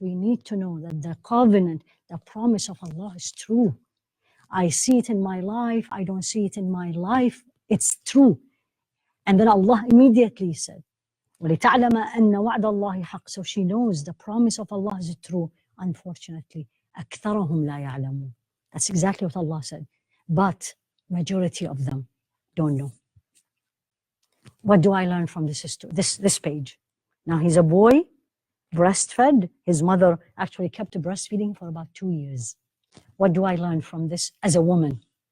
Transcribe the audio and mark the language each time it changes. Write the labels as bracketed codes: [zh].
[en] We need to know that the covenant, the promise of Allah is true. I see it in my life. I don't see it in my life. It's true. And then Allah immediately said, [ar] وَلِتَعْلَمَ أَنَّ وَعْدَ اللَّهِ حَقٌّ. [en] So she knows the promise of Allah is true. Unfortunately, [ar] أَكْثَرَهُمْ لَا يَعْلَمُونَ. [en] That's exactly what Allah said. But majority of them don't know. What do I learn from this page? Now he's a boy, breastfed. His mother actually kept breastfeeding for about 2 years. What do I learn from this as a woman?